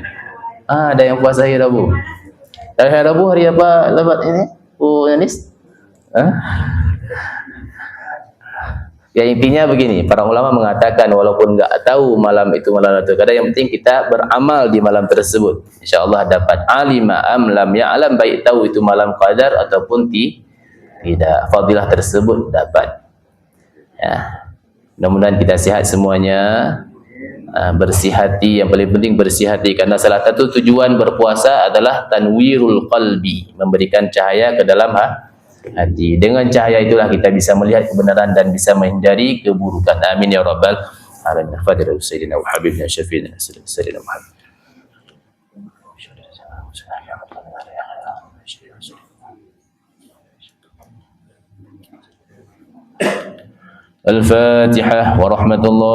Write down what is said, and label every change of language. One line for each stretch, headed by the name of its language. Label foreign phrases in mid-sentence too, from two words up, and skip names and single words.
Indonesian: Ada yang puasa hari Rabu. Hari Rabu hari apa lebat ini? Yanis? Ya intinya begini, para ulama mengatakan walaupun enggak tahu malam itu malam Lailatul Qadar, yang penting kita beramal di malam tersebut. Insyaallah dapat
Arabic: علم أم لم يعلم,
Indonesian: baik tahu itu malam qadar ataupun tidak, fadilah tersebut dapat. Ya. Mudah-mudahan kita sehat semuanya, bersih hati, yang paling penting bersih hati, karena salah satu tujuan berpuasa adalah
Arabic: تنوير القلب,
Indonesian: memberikan cahaya ke dalam hati. Dengan cahaya itulah kita bisa melihat kebenaran dan bisa menghindari keburukan.
Arabic: آمين يا رب العالمين. فضيلة سيدنا وحبيبنا شفيعنا سيدنا محمد. الفاتحة ورحمة الله.